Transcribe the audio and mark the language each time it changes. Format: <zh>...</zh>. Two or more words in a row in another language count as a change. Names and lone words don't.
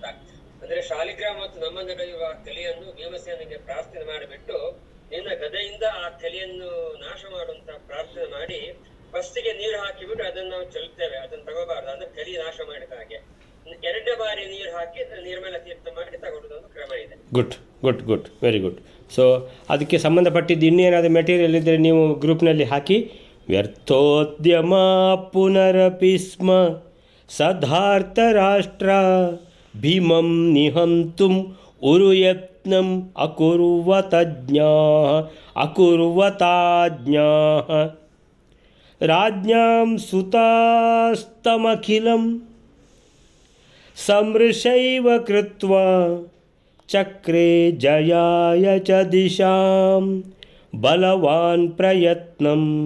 <kn>ಅಂದ್ರೆ ಶಾಲಿಗ್ರಾಮ ಮತ್ತು ನಮ್ಮ ನಡೆಯುವ ಕಲಿಯನ್ನು ಭೀಮಸೇನಿಗೆ ಪ್ರಾರ್ಥನೆ ಮಾಡಿಬಿಟ್ಟು ನಿನ್ನ ಗದೆಯಿಂದ ಆ ಕಲಿಯನ್ನು ನಾಶ ಮಾಡುವಂತ ಪ್ರಾರ್ಥನೆ ಮಾಡಿ ಫಸ್ಟಿಗೆ ನೀರು ಹಾಕಿಬಿಟ್ಟು ಅದನ್ನ ನಾವು ಚೆಲ್ತೇವೆ, ಅದನ್ನ ತಗೋಬಾರ್ದು, ಅಂದ್ರೆ ಕಲಿ ನಾಶ ಮಾಡಿದ ಹಾಗೆ. 2ನೇ ಬಾರಿ ನೀರು ಹಾಕಿ ನಿರ್ಮಲ ತೀರ್ಥ ಮಾಡಿ ತಗೊಳ್ಳೋದೊಂದು ಕ್ರಮ ಇದೆ.</kn> <en>good very good.</en> <kn>ಸೊ ಅದಕ್ಕೆ ಸಂಬಂಧಪಟ್ಟಿದ್ದು ಇನ್ನೇನಾದರೂ ಮೆಟೀರಿಯಲ್ ಇದ್ದರೆ ನೀವು ಗ್ರೂಪ್ನಲ್ಲಿ ಹಾಕಿ.</kn> <sa>ವ್ಯರ್ಥೋದ್ಯಮ ಪುನರಪಿ ಸ್ಮ ಸಧಾರ್ಥ ರಾಷ್ಟ್ರ ಭೀಮಂ ನಿಹಂತುಂ ಉರುಯತ್ನಂ ಅಕುರ್ವತಾಜ್ಞಾ ರಾಜ್ಞಾಂ ಸುತಾಸ್ತಮಖಿಲಂ ಸಮೃಷೈವ ಕೃತ್ವಾ ಚಕ್ರೇ ಜಯಾಯ ಚ ದಿಶಾಂ ಬಲವಾನ್ ಪ್ರಯತ್ನಂ.</sa>